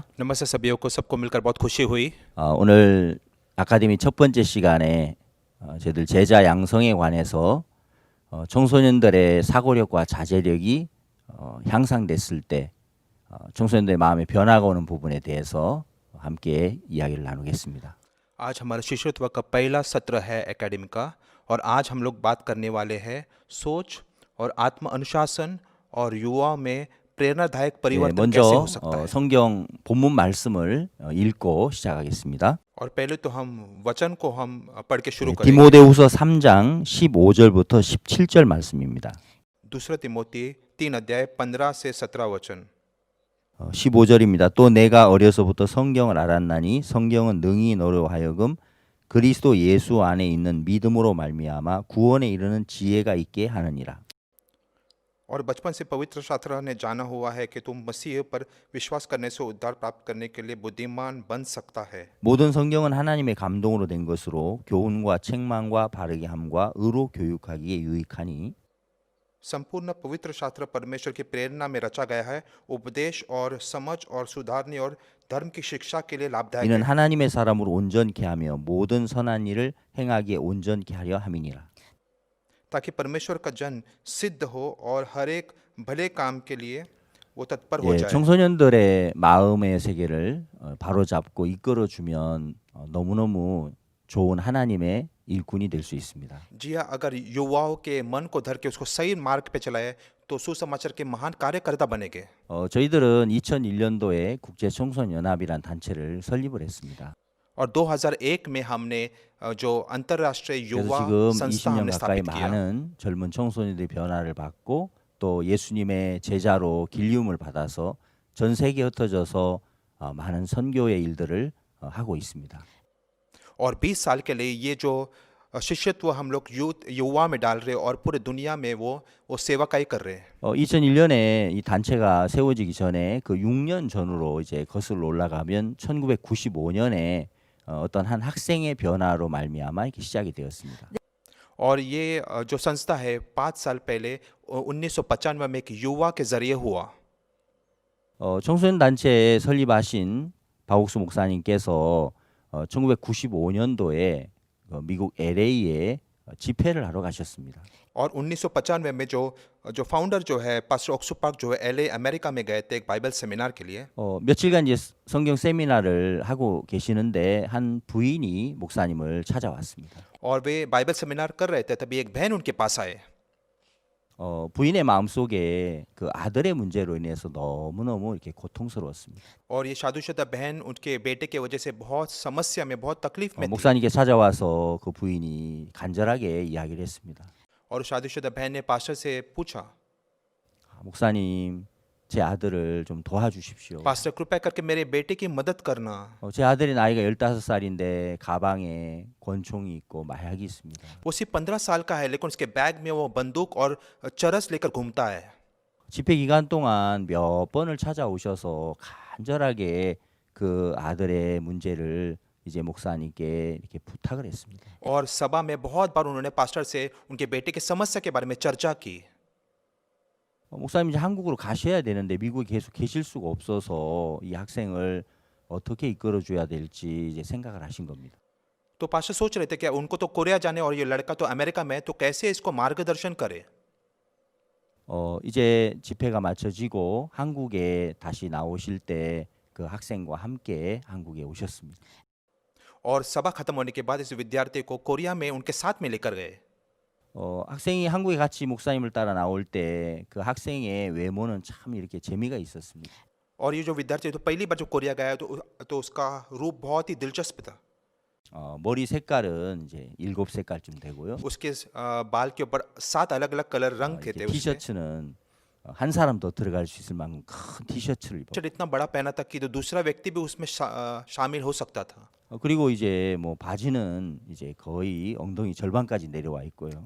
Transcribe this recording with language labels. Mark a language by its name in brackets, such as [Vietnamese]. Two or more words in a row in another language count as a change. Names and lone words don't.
[Hindi] नमस्ते सभी को सबको मिलकर बहुत खुशी हुई। [Korean] 오늘 아카데미 첫 번째 시간에 저희들 제자 양성에 관해서 청소년들의 사고력과 자제력이 향상됐을 때 청소년들의 마음에 변화가 오는 부분에 대해서 함께 이야기를 나누겠습니다. [Hindi] आज हमारा शिष्यत्व का पहला सत्र है एकेडमी का और आज हम लोग बात करने वाले हैं सोच और आत्म अनुशासन और युवा में प्रेरणादायक [Korean] 네, [Hindi] परिवर्तन कैसे हो [Korean] 먼저 [Hindi] सकता है। [Korean] 성경 본문 말씀을 읽고 시작하겠습니다. [Hindi] और पहले तो हम वचन को हम पढ़ के शुरू करेंगे। [Korean] 디모데후서 3장 15절부터 17절 말씀입니다. [Hindi] दूसरा तिमोथी 3 अध्याय 15 से 17 वचन। [Korean] 15절입니다. 또 내가 어려서부터 성경을 알았나니 성경은 능히 너로 하여금 그리스도 예수 안에 있는 믿음으로 말미암아 구원에 이르는 지혜가 있게 하느니라. [Hindi] और बचपन से पवित्र शास्त्र ने जाना हुआ है कि तुम मसीह पर विश्वास करने से उद्धार प्राप्त करने के लिए बुद्धिमान बन सकता है। [Korean] 모든 성경은 하나님의 감동으로 된 것으로 교훈과 책망과 바르게 함과 의로 교육하기에 유익하니 [Hindi] संपूर्ण पवित्र शास्त्र परमेश्वर की प्रेरणा में रचा गया है, उपदेश और समझ और सुधारने और धर्म की शिक्षा के लिए लाभदायक [Korean] 이는 [Hindi] है। [Korean] 하나님의 사람으로 온전케 하며 모든 선한 일을 행하기에 온전케 하려 함이니라. [Hindi] ताकि परमेश्वर का जन सिद्ध हो और हर एक भले काम के लिए वो तत्पर हो [Korean] 예, [Hindi] जाए। [Korean] 청소년들의 마음의 세계를 바로잡고 이끌어주면 너무너무 좋은 하나님의 일꾼이 될 수 있습니다. [Hindi] जी हाँ, अगर युवाओं के मन को धर के उसको सही मार्ग पे चलाए तो सुसमाचार के महान कार्यकर्ता बनेंगे। [Korean] 저희들은 2001년도에 국제 청소년 연합이란 단체를 설립을 했습니다. [Hindi] और 2001 में हमने जो अंतर्राष्ट्रीय [Korean] 그래서 [Hindi] युवा [Korean] 지금 [Hindi] संस्था [Korean] 20년 [Hindi] हमने [Korean] 가까이 [Hindi] स्थापित किया। [Korean] 많은 젊은 청소년들의 변화를 받고 또 예수님의 제자로 길리움을 받아서 전 세계에 흩어져서 많은 선교의 일들을 하고 있습니다. [Hindi] और 20 साल के लिए ये जो शिष्यत्व हम लोग युवा में डाल रहे हैं और पूरे दुनिया में वो सेवाकाई कर रहे हैं। [Korean] 2001년에 이 단체가 세워지기 전에 그 6년 전으로 이제 거슬러 올라가면 1995년에 어떤 한 학생의 변화로 말미암아 이렇게 시작이 되었습니다. [Hindi] और ये जो संस्था है 5 साल पहले 1995 में एक युवा के जरिए हुआ। [Korean] 청소년 단체 설립하신 박옥수 목사님께서 1995년도에 미국 LA에 집회를 하러 가셨습니다. [Hindi] और 1995 में जो फाउंडर जो है पास्टर ऑक्सू पार्क जो है LA अमेरिका में गए थे एक बाइबल सेमिनार के लिए। [Korean] 며칠간 이제 성경 세미나를 하고 계시는데 한 부인이 목사님을 찾아왔습니다. [Hindi] और वे बाइबल सेमिनार कर रहे थे तभी एक बहन उनके पास आए। [Korean] 부인의 마음속에 그 아들의 문제로 인해서 너무너무 이렇게 고통스러웠습니다. [Hindi] और ये शादीशुदा बहन उनके बेटे के वजह से बहुत समस्या में बहुत तकलीफ में थी। [Korean] 목사님께 찾아와서 그 부인이 간절하게 이야기를 했습니다. [Hindi] और शादीशुदा बहन ने पास्टर से पूछा, [Korean] 목사님, 제 아들을 좀 도와주십시오. [Hindi] पास्टर कृपया करके मेरे बेटे की मदद करना। [Korean] 제 아들의 나이가 15살인데 가방에 권총이 있고 마약이 있습니다. [Hindi] वो सिर्फ 15 साल का है लेकिन उसके बैग में वो बंदूक और चरस लेकर घूमता है। [Korean] 집회 기간 동안 몇 번을 찾아오셔서 간절하게 그 아들의 문제를 이제 목사님께 이렇게 부탁을 했습니다. [Hindi] और सभा में बहुत बार उन्होंने पास्टर से उनके बेटे की समस्या के बारे में चर्चा की। [Korean] 목사님 이제 한국으로 가셔야 되는데 미국에 계속 계실 수가 없어서 이 학생을 어떻게 이끌어 줘야 될지 이제 생각을 하신 겁니다. [Hindi] तो पास्टर सोच रहे थे कि उनको तो कोरिया जाने और ये लड़का तो अमेरिका में है, तो कैसे इसको मार्गदर्शन करे। [Korean] 이제 집회가 마쳐지고 한국에 다시 나오실 때 그 학생과 함께 한국에 오셨습니다. [Hindi] और सभा खत्म होने के बाद इस विद्यार्थी को कोरिया में उनके साथ में लेकर गए। [Korean] 학생이 한국에 같이 목사님을 따라 나올 때 그 학생의 외모는 참 이렇게 재미가 있었습니다. [Hindi] और ये जो विद्यार्थी तो पहली बार जो कोरिया गया तो उसका रूप बहुत ही दिलचस्प था। [Korean] 머리 색깔은 이제 7색깔쯤 되고요. [Hindi] उसके बाल के ऊपर 7 अलग-अलग कलर रंग थे [Korean] 이렇게 [Hindi] उसमें। [Korean] 티셔츠는 한 사람 더 들어갈 수 있을 만큼 큰 티셔츠를 입었고 [Hindi] इतना बड़ा पहना था कि तो दूसरा व्यक्ति भी उसमें शामिल हो सकता था। [Korean] 그리고 이제 뭐 바지는 이제 거의 엉덩이 절반까지 내려와 있고요.